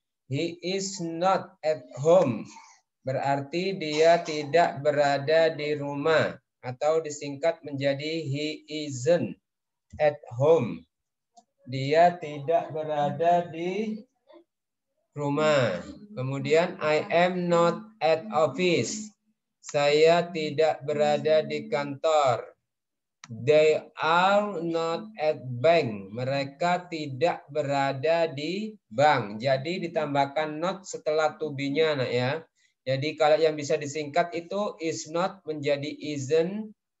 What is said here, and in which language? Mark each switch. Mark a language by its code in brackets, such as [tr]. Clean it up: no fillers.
[en] He is not at home. [id] Berarti dia tidak berada di rumah. Atau disingkat menjadi [en] he isn't at home. [id] Dia tidak berada di rumah. Kemudian [en] I am not at office. [id] Saya tidak berada di kantor. [en] They are not at bank. [id] Mereka tidak berada di bank. Jadi ditambahkan not setelah to be-nya nak ya. Jadi kalau yang bisa disingkat itu is not menjadi isn't.